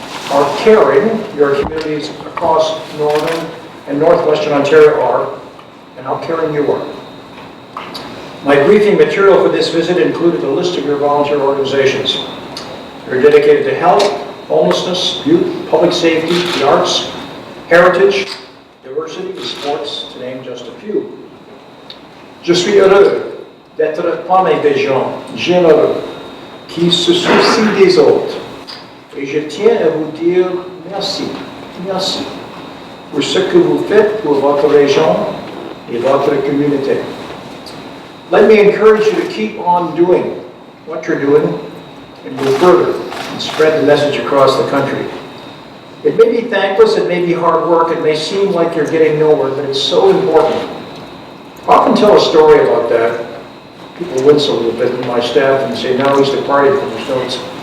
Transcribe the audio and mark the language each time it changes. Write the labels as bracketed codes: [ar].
[en] How caring your communities across northern and northwestern Ontario are, and how caring you are. My briefing material for this visit included a list of your volunteer organizations. They're dedicated to health, homelessness, youth, public safety, the arts, heritage, diversity, sports, to name just a few. [fr] Je suis heureux d'être parmi des gens généreux qui se soucient des autres. Et je tiens à vous dire merci, merci pour ce que vous faites pour votre région et votre communauté. [en] Let me encourage you to keep on doing what you're doing and go further and spread the message across the country. It may be thankless, it may be hard work, it may seem like you're getting nowhere, but it's so important. I often tell a story about that. People wince a little bit in my staff and say, now he's departed from his notes.